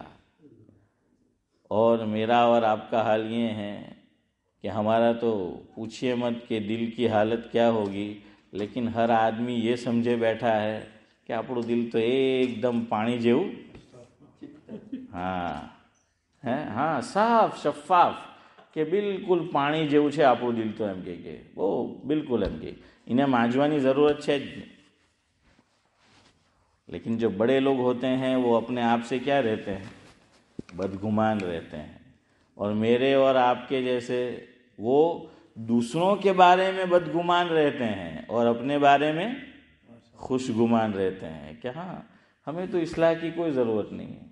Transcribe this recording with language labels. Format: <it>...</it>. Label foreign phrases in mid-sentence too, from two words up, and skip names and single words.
<ur>اور میرا اور آپ کا حال یہ ہے کہ ہمارا تو پوچھئے مت کہ دل کی حالت کیا ہوگی، لیکن ہر آدمی یہ سمجھے بیٹھا ہے کہ આપણું دل تو ایک دم پانی જેવું، ہاں صاف شفاف، کہ بالکل</ur> <gu>પાણી જેવું છે આપણું દિલ તો એમ કે</gu> <ur>وہ بالکل એમ کہ انہیں مانجوانی ضرورت ہے. لیکن جو بڑے لوگ ہوتے ہیں وہ اپنے آپ سے کیا رہتے ہیں؟ بدگمان رہتے ہیں. اور میرے اور آپ کے جیسے وہ دوسروں کے بارے میں بدگمان رہتے ہیں اور اپنے بارے میں خوش گمان رہتے ہیں کہ ہاں ہمیں تو اصلاح کی کوئی ضرورت نہیں ہے.</ur>